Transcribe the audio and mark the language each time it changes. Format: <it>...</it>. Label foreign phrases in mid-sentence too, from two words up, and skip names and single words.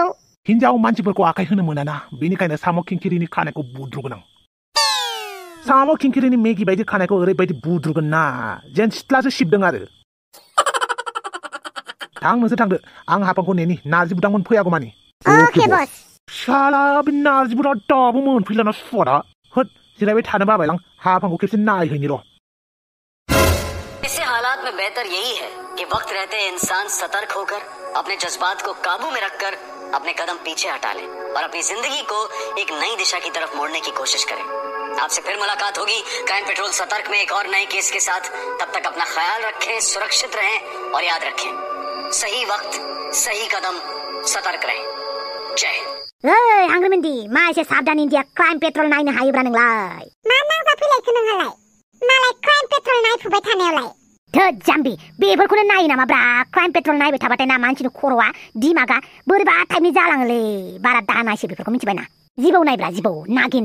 <brx>हिनजाव मानसिफोरखौ आखाय होनो मोनाना बेनिखायनो साम' खिंखिरिनि खानायखौ बुद्रुगोन आं साम' खिंखिरिनि मेगि बायदि खानायखौ ओरैबायदि बुद्रुगोन ना जेन सिथ्लासो सिबदों आरो थां नोंसोर थांदो आं हाफांखौ नेनि नार्जि बुदांमोन फैयागौमानि</brx> <hi>अके बस</hi> <brx>शाला बे नार्जि बुदा दाबो मोनफैलाना सुवादा होद जिरायबाय थानो बाबायलां हाफांखौ खेबसे नायहैनि र'</brx> <hi>ऐसे हालात में बेहतर यही है कि वक्त रहते इंसान सतर्क होकर अपने जज्बात को काबू में रखकर अपने कदम पीछे हटा ले और अपनी जिंदगी को एक नई दिशा की तरफ मोड़ने की कोशिश करे आपसे फिर मुलाकात होगी क्राइम पेट्रोल सतर्क में एक और नए केस के साथ तब तक अपना ख्याल रखें सुरक्षित रहें और याद रखें सही वक्त सही कदम सतर्क रहें जय हिंद</hi> <brx>ओइ हांग्रिमेन्दी मा एसे साबधान इन्डिया क्राइम पेट्रल नायनो हायोब्रा नोंलाय मा नांजा फैलायखो नोंहालाय मालाय क्राइम पेट्रल नायफुबाय थानायावलाय थोद जाम्बि बेफोरखौनो नायो नामाब्रा क्राइम पेट्रल नायबाय थाबाथाय ना मानसिनि खर'आ दिमागा बोरैबा टाइपनि जालाङोलै बारा दानायसो बेफोरखौ मिथिबायना जिबौ नायब्रा जिबौ नागिन</brx>